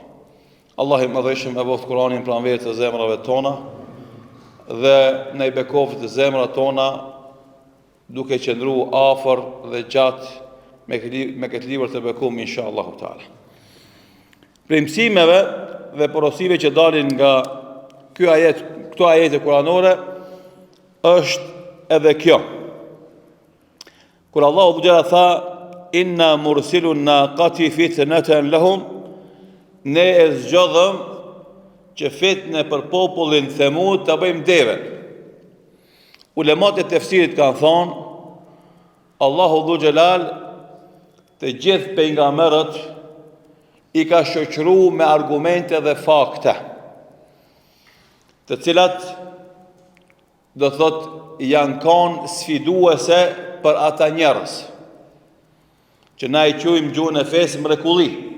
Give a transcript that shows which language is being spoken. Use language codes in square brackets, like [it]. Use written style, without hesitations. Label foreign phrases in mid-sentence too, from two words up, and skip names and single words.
[sq] Allah I madhëshëm e boft Kur'anin pranverë të zemrave tona dhe ne I bekoftë të zemrat tona duke qëndruar afër dhe gjatë me këtë libër të bekum [ar] إن شاء الله تعالى. [sq] Prej mësimeve dhe porosive që dalin nga këto ajete kuranore është edhe kjo. Kur Allahu xhela tha [ar] إنا مرسلو الناقة فتنة لهم, [sq] ne e zgjodhëm që fitnë për popullin Themud ta bëjmë deve. Ulemat e tefsirit kanë thonë Allahu [ar] ذو الجلال [sq] të gjithë pejgamberët I ka shoqëruar me argumente dhe fakte, të cilat do thot janë kanë sfiduese për ata njerëz që na I quajmë gjuhën e fesë mrekulli.